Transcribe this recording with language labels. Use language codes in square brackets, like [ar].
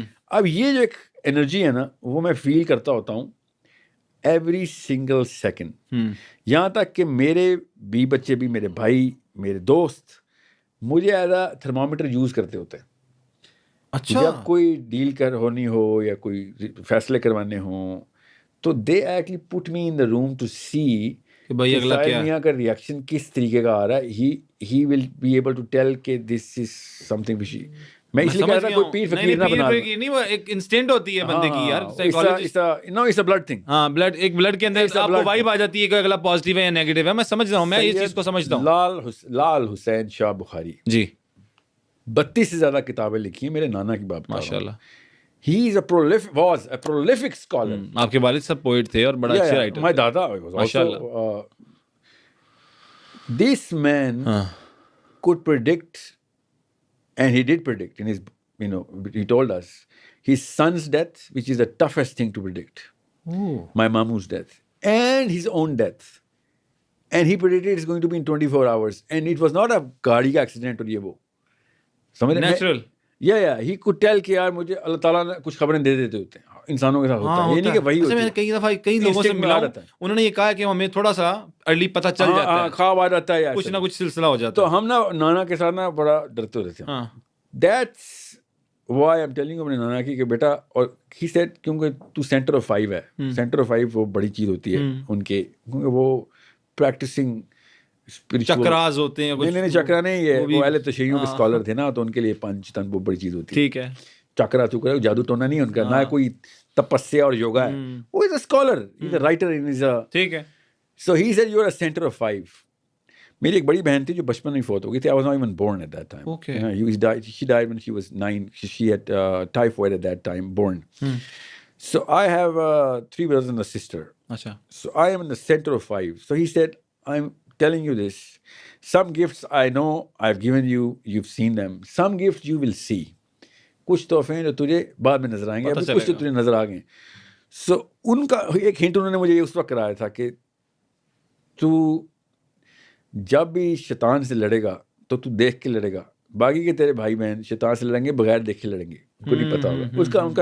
[ur] اب یہ جو ایک انرجی ہے نا وہ میں فیل کرتا ہوتا ہوں [en] Every single second. [ur] یہاں تک کہ میرے بھی بچے بھی، میرے بھائی، میرے دوست مجھے [en] as a thermometer [ur] یوز کرتے ہوتے ہیں. اچھا. جب کوئی ڈیل ہونی ہو یا کوئی فیصلے کروانے ہوں تو [en] they actually put me in the room to see [ur] کہ بھائی اگلا کیا ہے، میاں کا ریئیکشن کس طریقے کا آ رہا ہے. [en] He will be able to tell کہ this is something fishy. [ur] میں اس لیے کہہ رہا تھا کوئی پیر فقیر نہ بنا. نہیں، وہ ایک انسٹنٹ ہوتی ہے بندے کی یار، psychologist. [en] No it's a blood thing. [ur] ہاں بلڈ، ایک بلڈ کے اندر آپ کو وائب آ جاتی ہے کہ اگلا پازیٹیو ہے یا نیگیٹو ہے. میں سمجھتا ہوں، میں اس چیز کو سمجھتا ہوں. لال حسین شاہ بخاری جی 32 سے زیادہ کتابیں لکھی ہیں. میرے نانا کی بات ماشاء اللہ. [en] He is was a prolific scholar. [ur] آپ کے والد صاحب پوئٹ تھے اور بڑا اچھے writer. [en] My dada was also. This man could predict, and he did predict in his, he told us his son's death, which is the toughest thing to predict. My mamu's death and his own death. And he predicted it's going to be in 24 hours. And it was not a [ur] gaadi ka [en] accident or [ur] ye wo. [en] Natural. Yeah, he could tell [ur] کہ یار مجھے اللہ تعالیٰ نے کچھ خبریں دے دیتے ہوتے ہیں انسانوں کے ساتھ ہوتا ہے. یہ نہیں کہ وہی ہوتا ہے. کئی دفعہ کئی لوگوں سے ملا رہتا ہے، انہوں نے یہ کہا کہ ہمیں تھوڑا سا ارلی پتہ چل جاتا ہے، خواب آ جاتا ہے، کچھ نہ کچھ سلسلہ ہو جاتا ہے. تو ہم نا نانا کے ساتھ نا بڑا ڈرتے ہوتے تھے. [en] that's why I am telling [ur] اپنے نانا کی کہ بیٹا، اور [en] he said [ur] کیونکہ تو سینٹر آف 5 ہے. سینٹر آف 5 وہ بڑی چیز ہوتی ہے ان کے، کیونکہ وہ پریکٹسنگ چکراز ہوتے ہیں. نہیں چکرا نہیں، یہ وہ اہل تشیعوں کے اسکالر تھے نا، تو ان کے لیے 5 تن وہ بڑی چیز ہوتی ہے. ٹھیک ہے. چکرا جادو ٹونا نہیں ان کا، نہ کوئی تپسیا اور یوگا ہے. [en] وہ is a scholar, he is a writer, [ur] ٹھیک ہے. [en] So he said you are a centre of 5. [ur] میری ایک بڑی بہن تھی جو بچپن میں فوت ہو گئی تھی. [en] I was not even born at that time. Okay. She died when she was 9. She had typhoid at that time, born. So I have 3 brothers and a sister. [ur] اچھا. [en] So I am in the center of 5. So he said, I'm telling you this. Some gifts I know I've given you, you've seen them. Some gifts you will see. [ur] کچھ تحفے ہیں جو تجھے بعد میں نظر آئیں گے, ابھی کچھ تو تجھے نظر آ گئے. سو ان کا ایک ہنٹ انہوں نے مجھے اس وقت کرایا تھا کہ تو جب بھی شیطان سے لڑے گا تو دیکھ کے لڑے گا, باقی کے تیرے بھائی بہن شیطان سے لڑیں گے بغیر دیکھے لڑیں گے, ان کو نہیں پتا ہوگا.